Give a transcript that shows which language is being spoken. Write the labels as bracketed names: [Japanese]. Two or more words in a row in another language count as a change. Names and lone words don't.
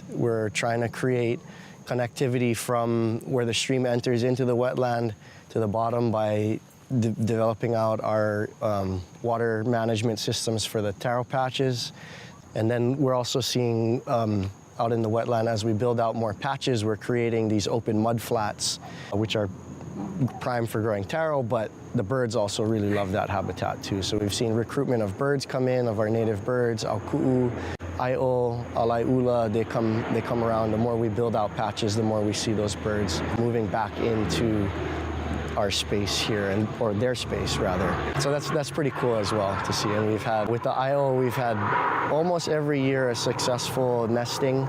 [English] We're trying to create connectivity from where the stream enters into the wetland to the bottom by developing out our water management systems for the taro patches. And then we're also seeing out in the wetland, as we build out more patches, we're creating these open mud flats, which are prime for growing taro, but the birds also really love that habitat too. So we've seen recruitment of birds come in, of our native birds, [Hawaiian] auku'u, Aio, alaiula, [English] they come around. The more we build out patches, the more we see those birds moving back into our space here, or their space rather. So that's pretty cool as well to see. And we've had, with the Aio, we've had almost every year a successful nesting.